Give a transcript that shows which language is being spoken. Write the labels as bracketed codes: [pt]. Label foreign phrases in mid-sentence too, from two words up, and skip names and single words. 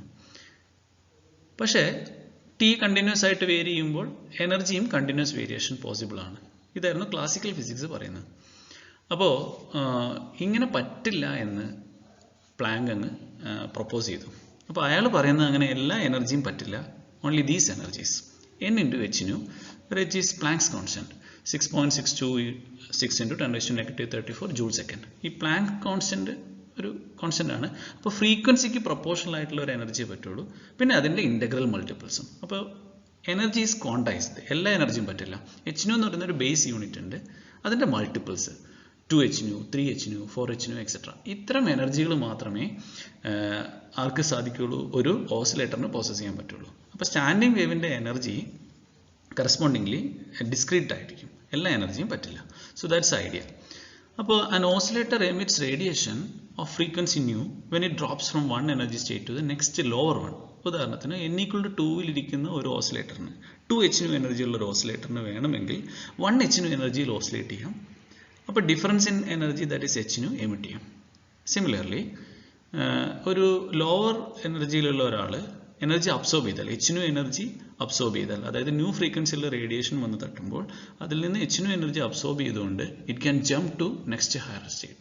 [ml] പക്ഷേ ടി കണ്ടിന്യൂസ് ആയിട്ട് വേരി ചെയ്യുമ്പോൾ എനർജിയും [en] continuous variation possible [ml] ആണ്. ഇതായിരുന്നു [en] classical physics [ml] പറയുന്നത്. അപ്പോൾ ഇങ്ങനെ പറ്റില്ല എന്ന് പ്ലാങ്ക് അങ്ങ് പ്രൊപ്പോസ് ചെയ്തു. അപ്പോൾ അയാൾ പറയുന്നത് അങ്ങനെ എല്ലാ എനർജിയും പറ്റില്ല, [en] only these energies [ml] n × h nu, [en] where h is Planck's constant 6.626 × 10⁻⁻34 joule/second. [ml] ഈ പ്ലാങ്ക് കോൺസ്റ്റന്റ് ഒരു കോൺസ്റ്റന്റ് ആണ്. അപ്പോൾ ഫ്രീക്വൻസിക്ക് പ്രൊപ്പോർഷണൽ ആയിട്ടുള്ള ഒരു എനർജിയെ പറ്റുള്ളൂ, പിന്നെ അതിൻ്റെ [en] integral multiples. [ml] അപ്പോൾ [en] energy is quantized, [ml] എല്ലാ എനർജിയും പറ്റില്ല. h nu എന്ന് പറയുന്ന ഒരു [en] base unit [ml] ഉണ്ട്, അതിൻ്റെ മൾട്ടിപ്പിൾസ് 2h nu, 3h nu, 4h nu എക്സെട്ര. ഇത്തരം എനർജികൾ മാത്രമേ ആർക്ക് സാധിക്കുകയുള്ളൂ, ഒരു ഓസിലേറ്ററിന് പ്രോസസ് ചെയ്യാൻ പറ്റുള്ളൂ. അപ്പോൾ [en] standing wave's energy correspondingly discrete [ml] ആയിരിക്കും, എല്ലാ എനർജിയും പറ്റില്ല. [en] so that's idea. അപ്പോൾ an oscillator emits radiation of frequency nu when it drops from one energy state to the next lower one. [ml] ഉദാഹരണത്തിന് n=2 ഇരിക്കുന്ന ഒരു ഓസിലേറ്ററിന് 2h nu എനർജി ഉള്ള ഒരു ഓസിലേറ്ററിന് വേണമെങ്കിൽ 1h nu എനർജിയിൽ ഓസിലേറ്റ് ചെയ്യാം. അപ്പോൾ [en] difference in energy that is [ml] h nu എമിറ്റ് ചെയ്യാം. സിമിലർലി ഒരു ലോവർ എനർജിയിലുള്ള ഒരാൾ [en] energy absorb [ml] ചെയ്താൽ, h nu [en] energy absorb [ml] ചെയ്താൽ, അതായത് ന്യൂ ഫ്രീക്വൻസിയിലുള്ള റേഡിയേഷൻ വന്ന് തട്ടുമ്പോൾ അതിൽ നിന്ന് h nu [en] energy absorb [ml] ചെയ്തുകൊണ്ട് [en] it can jump to next higher state.